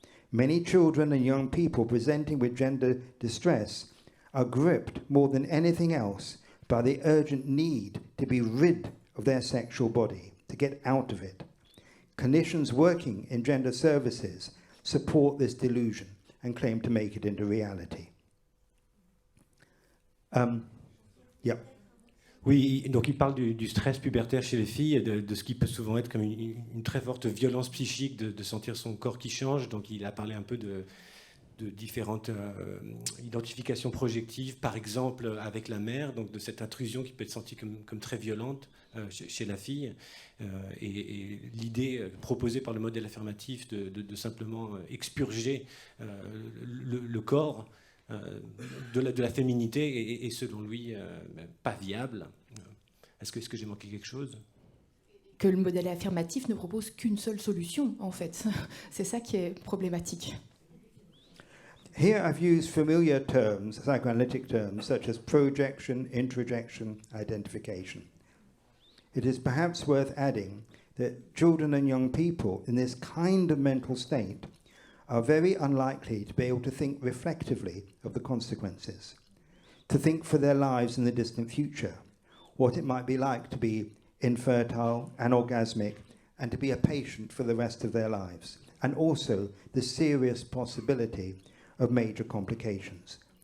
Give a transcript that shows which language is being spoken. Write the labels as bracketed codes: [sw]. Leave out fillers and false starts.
[en] Many children and young people presenting with gender distress are gripped more than anything else by the urgent need to be rid of their sexual body, to get out of it. Clinicians working in gender services support this delusion and claim to make it into reality. Yeah. [fr] Oui, donc il parle du stress pubertaire chez les filles, de ce qui peut souvent être comme une très forte violence psychique de sentir son corps qui change. Donc il a parlé un peu de différentes identifications projectives, par exemple avec la mère, donc de cette intrusion qui peut être sentie comme très violente chez la fille, et l'idée proposée par le modèle affirmatif de simplement expurger le corps de la féminité est selon lui pas viable. Est-ce que j'ai manqué quelque chose ? Que le modèle affirmatif ne propose qu'une seule solution, en fait. C'est ça qui est problématique. [en] Here I've used familiar terms, psychoanalytic terms, such as projection, introjection, identification. It is perhaps worth adding that children and young people in this kind of mental state are very unlikely to be able to think reflectively of the consequences, to think for their lives in the distant future, what it might be like to be infertile, anorgasmic, and to be a patient for the rest of their lives, and also the serious possibility of major complications.